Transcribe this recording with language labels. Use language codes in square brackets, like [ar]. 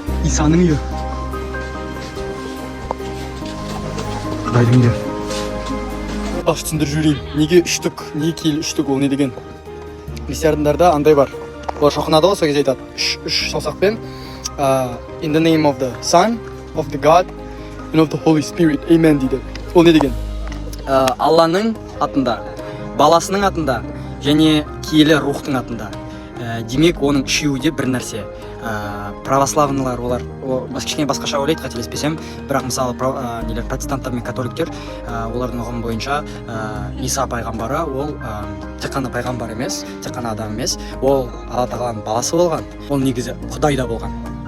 [kk] Исаның үйі. Құдайдың үйі. Аш түсіндіріп жіберейін. Неге үштік, неге киелі үштік, ол не деген? Христиандарда андай бар. Олар шоқынады ғой, сол кезде айтады. Үш саусақпен [en] in the name of the Son, of the God, and of the Holy Spirit. [kk] Amen дейді. Ол не деген? Алланың атында, баласының атында, және киелі рухтың атында. Демек, оның үшеуі де бір нәрсе. Православныйлар олар кішкене басқаша ойлайды, қателеспесем, бірақ мысалы протестанттар мен католиктер олардың ұғымы бойынша Иса пайғамбары ол тек қана пайғамбар емес, тек қана адам емес, ол Алла тағаланың баласы болған, ол негізі Құдай да болған.